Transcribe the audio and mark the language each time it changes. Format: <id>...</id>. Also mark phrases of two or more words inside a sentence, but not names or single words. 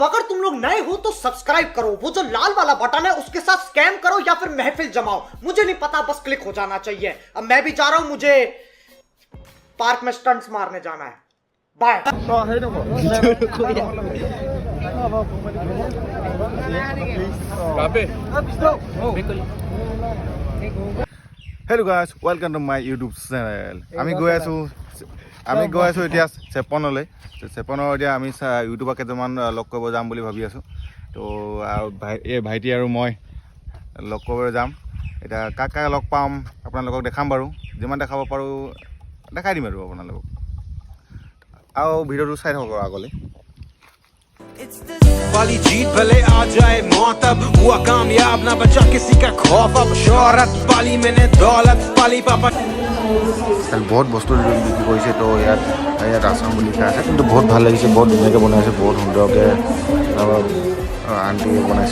<hi>अगर तुम लोग नए हो तो सब्सक्राइब करो, वो जो लाल वाला बटन है उसके साथ स्कैम करो या फिर महफिल जमाओ, मुझे नहीं पता, बस क्लिक हो जाना चाहिए। अब मैं भी जा रहा हूं, मुझे पार्क में स्टंट्स मारने जाना है। बाय।</hi> <en>Hello guys, welcome to my YouTube channel.</en> <as>আমি গৈ আছো এতিয়া চেপনলৈ। চেপনৰ এতিয়া আমি ইউটিউবৰ কেইটামান লগ কৰিব যাম বুলি ভাবি আছোঁ। তো এই ভাইটি আৰু মই লগ কৰিবলৈ যাম। এতিয়া কাক লগ পাম আপোনালোকক দেখাম বাৰু, যিমান দেখাব পাৰোঁ দেখাই দিম আৰু আপোনালোকক। আৰু ভিডিঅ'টো চাই থাকক আগলৈ।</as> <hi>वाली जीत भले आ जाए मौत, अब हुआ कामयाब ना बचा किसी का खौफ। अब शोहरत पाली मैंने दौलत पाली पापा।</hi> <as>बहुत বস্তু বিক্ৰী কৰিছে, তো ইয়াত আছাম বুলি লিখা আছে, কিন্তু বহুত ভাল লাগিছে, বহুত ধুনীয়াকৈ বনাইছে, বহুত সুন্দৰকৈ আণ্টিয়ে বনাইছে।</as>